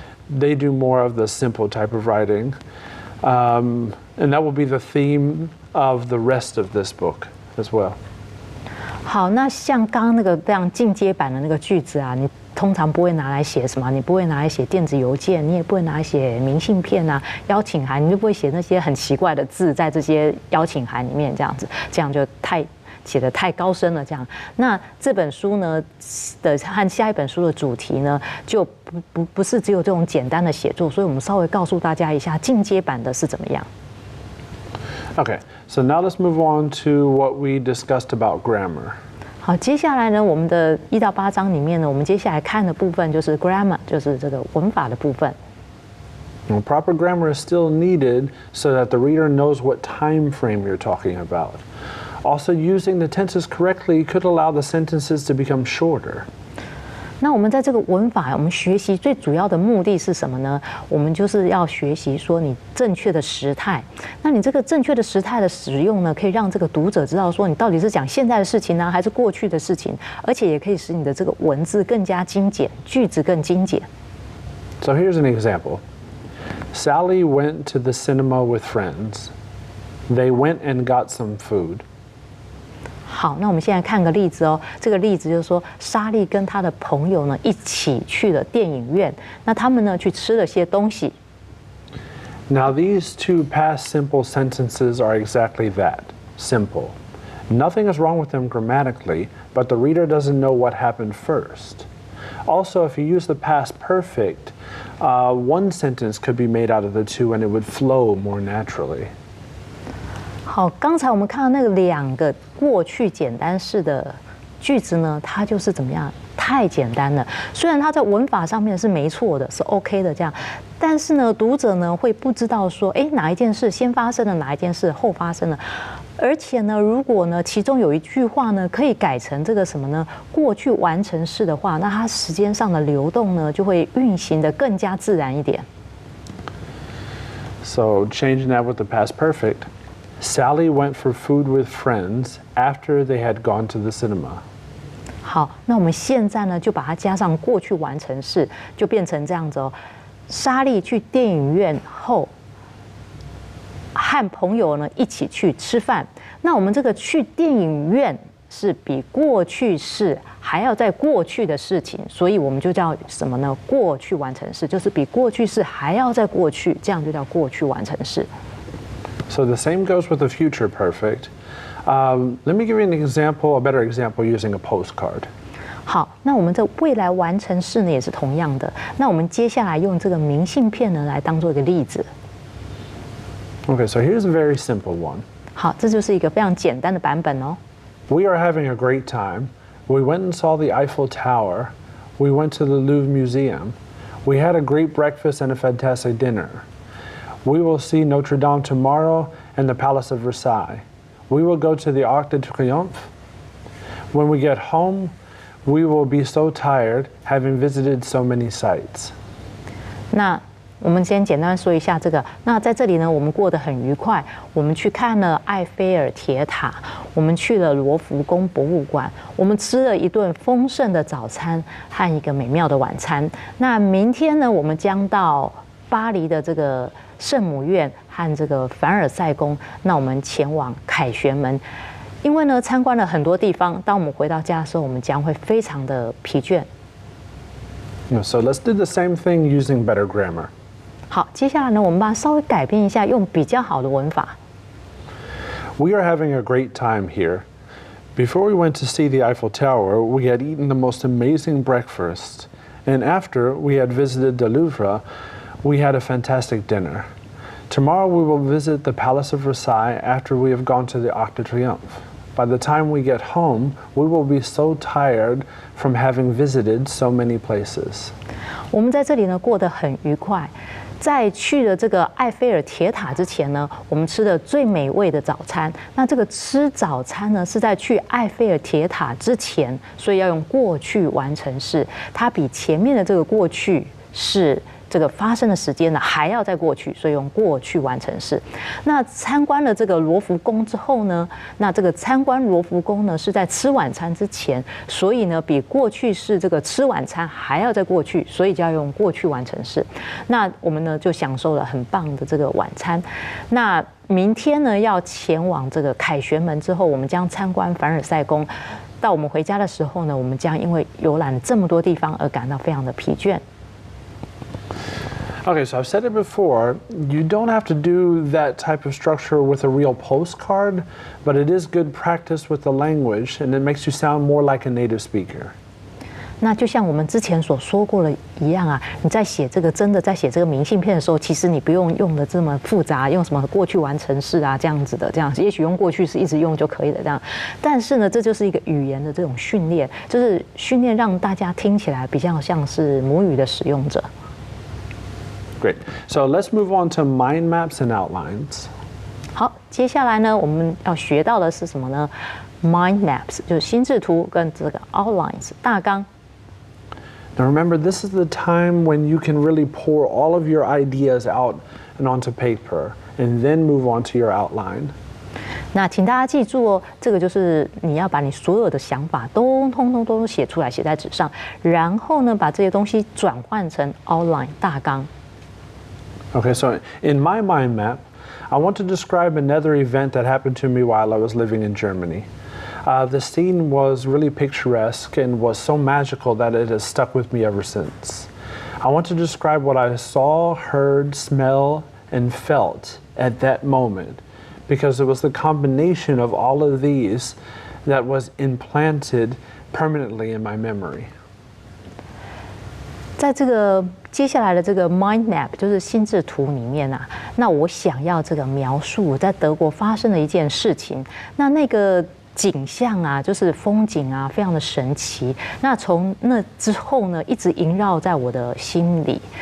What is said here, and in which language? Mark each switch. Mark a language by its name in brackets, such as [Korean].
[English] They do more of the simple type of writing. And that will be the theme of the rest of this book as well. [Chinese] 好，那像刚刚那个非常进阶版的那个句子啊，你通常不会拿来写什么，你不会拿来写电子邮件，你也不会拿来写明信片啊、邀请函，你就不会写那些很奇怪的字在这些邀请函里面，这样子，这样就写得太高深了。这样，那这本书呢的和下一本书的主题呢，就不是只有这种简单的写作，所以我们稍微告诉大家一下进阶版的是怎么样。 [English] Okay, so now let's move on to what we discussed about grammar. [Chinese] 好，接下来呢，我们的1到8章里面呢，我们接下来看的部分就是 grammar， 就是这个文法的部分。 [English] Well, proper grammar is still needed so that the reader knows what time frame you're talking about. Also, using the tenses correctly could allow the sentences to become shorter. [Chinese] 那我们在这个文法，我们学习最主要的目的是什么呢？我们就是要学习说你正确的时态。那你这个正确的时态的使用呢，可以让这个读者知道说你到底是讲现在的事情呢，还是过去的事情，而且也可以使你的这个文字更加精简，句子更精简。 [English] So here's an example. Sally went to the cinema with friends. They went and got some food. [Chinese] 好，那我们现在看个例子哦。这个例子就是说，莎莉跟她的朋友呢一起去了电影院。那他们呢去吃了些东西。 [English] Now these two past simple sentences are exactly that, simple. Nothing is wrong with them grammatically, but the reader doesn't know what happened first. Also, if you use the past perfect, one sentence could be made out of the two and it would flow more naturally. [Chinese] 好，刚才我们看到那个2个过去简单式的句子呢，它就是怎么样？太简单了。虽然它在文法上面是没错的，是 OK 的这样，但是呢，读者呢会不知道说，哪一件事先发生了，哪一件事后发生了。而且呢，如果呢其中有一句话呢可以改成这个什么呢？过去完成式的话，那它时间上的流动呢就会运行得更加自然一点。 [English] So changing that with the past perfect. Sally went for food with friends after they had gone to the cinema. [Chinese] 好，那我们现在呢就把它加上过去完成式，就变成这样子哦。莎莉去电影院后，和朋友呢一起去吃饭。那我们这个去电影院是比过去式还要在过去的事情，所以我们就叫什么呢？过去完成式，就是比过去式还要在过去，这样就叫过去完成式。 [English] So the same goes with the future perfect. Let me give you an example, a better example using a postcard. [Chinese] 好，那我们这未来完成式呢也是同样的。那我们接下来用这个明信片呢来当做一个例子。 [English] Okay, so here's a very simple one. [Chinese] 好，这就是一个非常简单的版本哦。 [English] We are having a great time. We went and saw the Eiffel Tower. We went to the Louvre Museum. We had a great breakfast and a fantastic dinner. We will see Notre Dame tomorrow and the Palace of Versailles. We will go to the Arc de Triomphe. When we get home, we will be so tired having visited so many sites. [Chinese] 那我们先简单说一下这个。那在这里呢，我们过得很愉快。我们去看了埃菲尔铁塔，我们去了罗浮宫博物馆，我们吃了一顿丰盛的早餐和一个美妙的晚餐。那明天呢，我们将到巴黎的这个圣母院和这个凡尔赛宫。那我们前往凯旋门。因为呢，参观了很多地方，当我们回到家的时候，我们将会非常的疲倦。 [English] So let's do the same thing using better grammar. [Chinese] 好，接下来呢，我们把它稍微改变一下，用比较好的文法。 [English] We are having a great time here. Before we went to see the Eiffel Tower, we had eaten the most amazing breakfast. And after we had visited the Louvre, we had a fantastic dinner. Tomorrow we will visit the Palace of Versailles after we have gone to the Arc de Triomphe. By the time we get home, we will be so tired from having visited so many places. [Chinese] 我们在这里呢过得很愉快。在去了这个埃菲尔铁塔之前呢，我们吃了最美味的早餐。那这个吃早餐呢是在去埃菲尔铁塔之前，所以要用过去完成式。它比前面的这个过去式这个发生的时间呢还要再过去，所以用过去完成式。那参观了这个罗浮宫之后呢，那这个参观罗浮宫呢是在吃晚餐之前，所以呢比过去式这个吃晚餐还要再过去，所以就要用过去完成式。那我们呢就享受了很棒的这个晚餐。那明天呢要前往这个凯旋门之后，我们将参观凡尔赛宫。到我们回家的时候呢，我们将因为游览这么多地方而感到非常的疲倦。 [English] Okay, so I've said it before, you don't have to do that type of structure with a real postcard, but it is good practice with the language, and it makes you sound more like a native speaker. [Chinese] 那就像我们之前所说过的一样啊，你在写这个在写这个明信片的时候，其实你不用用的这么复杂，用什么过去完成式啊这样子的，这样也许用过去式一直用就可以了这样。但是呢，这就是一个语言的这种训练，就是训练让大家听起来比较像是母语的使用者。 [English] Great. So let's move on to mind maps and outlines. [Chinese] 好，接下来呢，我们要学到的是什么呢 ？Mind maps 就是心智图跟这个 outlines 大纲。 [English] Now remember, this is the time when you can really pour all of your ideas out and onto paper, and then move on to your outline. [Chinese] 那请大家记住哦，这个就是你要把你所有的想法通通都写出来，写在纸上，然后呢，把这些东西转换成 outline 大纲。 [English] Okay, so in my mind map, I want to describe another event that happened to me while I was living in Germany. The scene was really picturesque and was so magical that it has stuck with me ever since. I want to describe what I saw, heard, smelled, and felt at that moment, because it was the combination of all of these that was implanted permanently in my memory. [Chinese] 在这个接下来的这个 mind map 就是心智图里面啊，那我想要这个描述在德国发生的一件事情，那个景象啊，就是风景啊，非常的神奇。那从那之后呢，一直萦绕在我的心里。